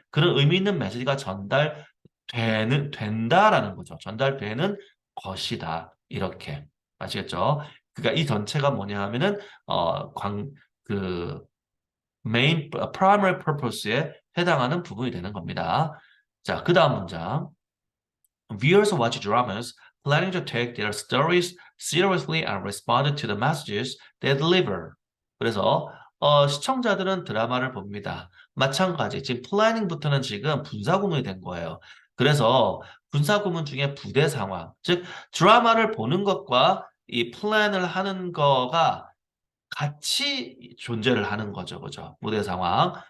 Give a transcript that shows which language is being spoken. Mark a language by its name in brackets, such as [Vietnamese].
[Korean] 그런 의미 있는 메시지가 된다라는 거죠. 전달되는 것이다. 이렇게. 아시겠죠? 그러니까 이 전체가 뭐냐 하면은, 그, primary purpose에 해당하는 부분이 되는 겁니다. 자, 그 다음 문장. [English] Viewers watch dramas planning to take their stories seriously and respond to the messages they deliver. [Korean] 그래서 시청자들은 드라마를 봅니다. 마찬가지 지금 플래닝부터는 지금 분사구문이 된 거예요. 그래서 분사구문 중에 부대 상황, 즉 드라마를 보는 것과 이 플랜을 하는 거가 같이 존재를 하는 거죠. 그죠? 무대 상황.